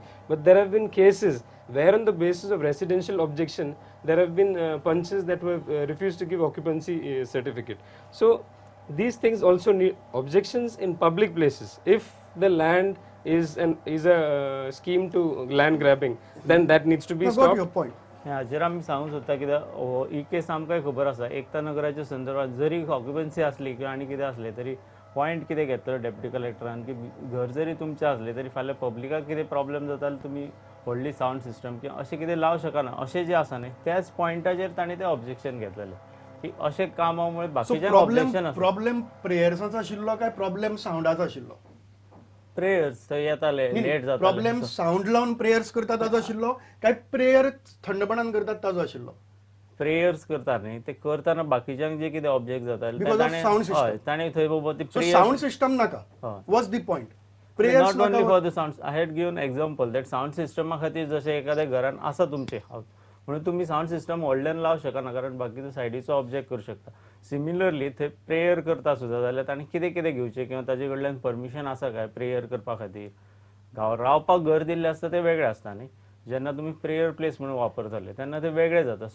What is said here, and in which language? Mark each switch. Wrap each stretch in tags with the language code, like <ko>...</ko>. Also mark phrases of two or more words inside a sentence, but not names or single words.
<en>But there have been cases where on the basis of residential objection, there have been punches that were refused to give occupancy certificate. So these things also need objections in public places. If the land is a scheme to land grabbing, then that needs to be got stopped. your point.</en> <kok>हाचेर आमी सांगूंक सोदता कित्याक ही केस आमकांय खबर आसा एकता नगराच्या संदर्भात जरी ऑक्युपन्सी आसली किंवा आनी कितें आसलें तरी पॉयंट कितें घेतलो डेप्युटी कलेक्टरान की घर जरी तुमचें आसलें तरी फाल्यां पब्लिकाक कितें प्रॉब्लेम जाता जाल्यार तुमी व्हडली</kok> <en>sound system</en> <kok>किंवा अशें कितें लावं शकना अशें जें आसा न्ही त्याच पॉयंटाचेर ताणें तें ऑब्जेक्शन घेतलेलें की अशें कामा मुळे बाकीच्या ऑब्जेक्शन आसा प्रॉब्लेम प्रेयर्साचो आशिल्लो काय प्रॉब्लेम सावंडाचो आशिल्लो? प्रेयर्स थंय येताले लेट जाताले प्रॉब्लेम सावंड लावन प्रेयर्स करता ताजो आशिल्लो काय प्रेयर थंडपणान करतात ताजो आशिल्लो? प्रेयर्स करता न्ही ते करतना बाकीच्यांक जे कितें ऑब्जेक्ट जाता</kok> <en>Because of sound system.</en> <kok>हय ताणें थंय बाबा ती सो prayer-</kok> <en>sound system</en> <kok>नाका, हय.</kok> <en>was the point. prayers not only for the sound I had given example that</en> <kok>साऊंड सिस्टमा खातीर जशें एखाद्या घरान आसा तुमचे म्हणून तुम्ही</kok> <en>sound system</en> <kok>व्हडल्यान लावं शकना कारण बाकीचो सायडीचो ऑब्जेक्ट करूं शकता. सिमिलरली थंय प्रेयर करता सुद्दां जाल्यार ताणें कितें कितें घेवचें किंवा ताजे कडल्यान परमिशन आसा काय प्रेयर करपा खातीर. रावपाक घर दिल्लें आसता तें वेगळें आसता न्ही, जेन्ना तुमी</kok> <en>prayer place</en> <kok>म्हणून वापरताले तेन्ना ते वेगळे जाता.</kok>